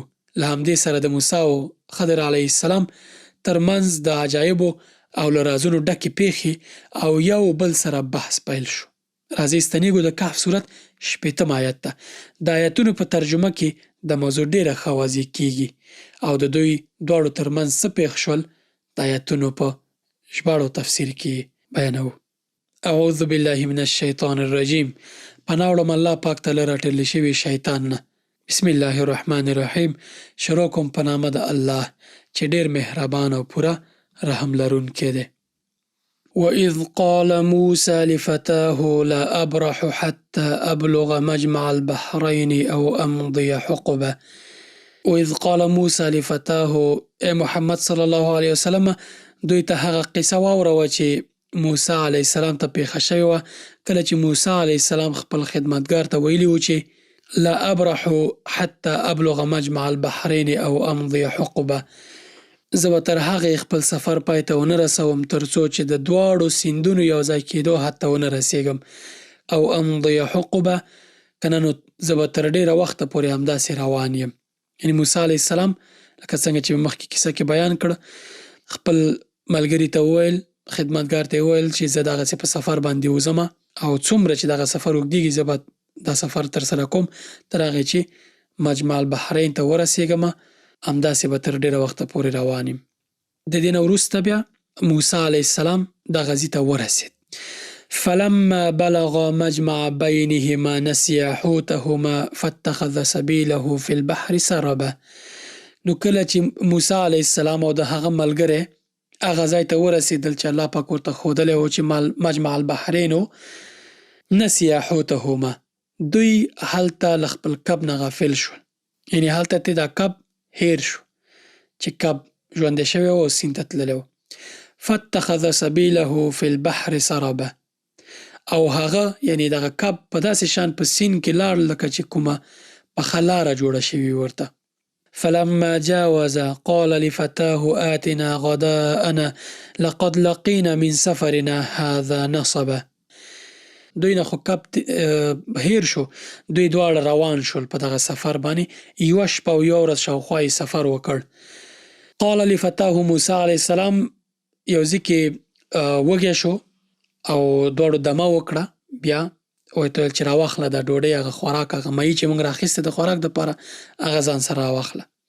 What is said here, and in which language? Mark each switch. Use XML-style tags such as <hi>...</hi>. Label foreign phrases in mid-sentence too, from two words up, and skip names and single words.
<ps>له همدې سره د موسی او خضر</ps> <ar>علیه السلام</ar> <ps>ترمنځ د عجایبو او له رازونو ډکې پیښې او یو بل سره بحث پیل شو. راځئ ستنېږو د کهف صورت 80 آیت ته. د آیتونو په ترجمه کې د موضوع ډېره ښه واضح کیږي او د دوی دواړو ترمنځ څه پیښ شول د آیتونو په ژباړو تفسیر کې بیانوو.</ps> <ar>اعوذ بالله من الشیطان الرجیم.</ar> <ps>پناه وړم الله پاک ته له راټولې شوي شیطان نه.</ps> <ar>بسم الله الرحمن الرحیم.</ar> <ps>شروع کوم په نامه د الله چې ډېر مهربان او پوره رحم لرونکی دی.</ps> <ar>وَإِذْ قَالَ مُوسَى لِفَتَاهُ لَا أَبْرَحُ حَتَّى أَبْلُغَ مَجْمَعَ الْبَحْرَيْنِ أَوْ أَمْضِيَ حُقُبَةً. وَإِذْ قَالَ مُوسَى لِفَتَاهُ</ar> <ps>اے محمد</ps> <ar>صلی الله علیه وسلم</ar> <ps>دوی ته هغه قصه واوروه چې موسی</ps> <ar>علیه السلام</ar> <ps>ته پیښه شوې وه کله چې موسی</ps> <ar>علیه السلام</ar> <ps>خپل خدمتګار ته ویلي و چې</ps> <ar>لا أبرح حتى أبلغ مجمع البحرين أو أمضي حقبة.</ar> <ps>زه به تر هغې خپل سفر پای ته ونه رسوم تر څو چې د دواړو سیندونو یو ځای کېدو حد ته ونه رسېږم. او</ps> <ar>امضي حقبه</ar> <ps>که نه نو زه به تر ډېره وخته پورې همداسې روان یم. یعنې موسی</ps> <ar>علیه السلام</ar> <ps>لکه څنګه چې مخکې کیسه کې بیان کړه خپل ملګري ته وویل خدمتګار ته یې وویل چې زه دغسې په سفر باندې وځم او څومره چې دغه سفر اوږدېږي زه به دا سفر ترسره کوم تر هغې چې</ps> <ar>مجمع البحرین</ar> <ps>ته ورسېږم همداسې به تر ډېره وخته پورې روان یم. د دې نه وروسته بیا موسی</ps> <ar>علیه السلام</ar> <ps>دغه ځای ته ورسېد.</ps> <ar>فلما بلغ مجمع بینهما نسي حوتهما فاتخذ سبیله فی البحر سربا.</ar> <ps>نو کله چې موسی</ps> <ar>علیه السلام</ar> <ps>او د هغه ملګری هغه ځای ته ورسېدل چې الله پاک ورته ښودلی و چې</ps> <ar>مجمع البحرین و نسي حوتهما</ar> <ps>دوی هلته له خپل کب نه غافل شول. یعنې هلته ته دا کب هیر شو چې کب ژوندی شوی و او سیند ته تللی و.</ps> <ar>فاتخذ سبیله فی البحر سربا</ar> <ps>او هغه یعنې دغه کب په داسې شان په سیند کې لاړ لکه چې کومه پخه لاره جوړه شوې ورته.</ps> <ar>فلما جاوز قال لفتاه آتنا غداءنا لقد لقينا من سفرنا هذا نصبا.</ar> <ps>دوی نه خو کب هیر شو دوی دواړه روان شول په دغه سفر باندې 1 شپه او 1 ورځ شاوخوا یې سفر وکړ.</ps> <ar>قال لفتاه</ar> <ps>موسی</ps> <ar>علیه السلام</ar> <ps>یو ځای کې وږی شو او دواړو دمه وکړه بیا ورته ویل چې راواخله دا ډوډۍ هغه خوراک هغه مایي چې موږ راخیستې د خوراک دپاره هغه ځان سره راواخله.</ps>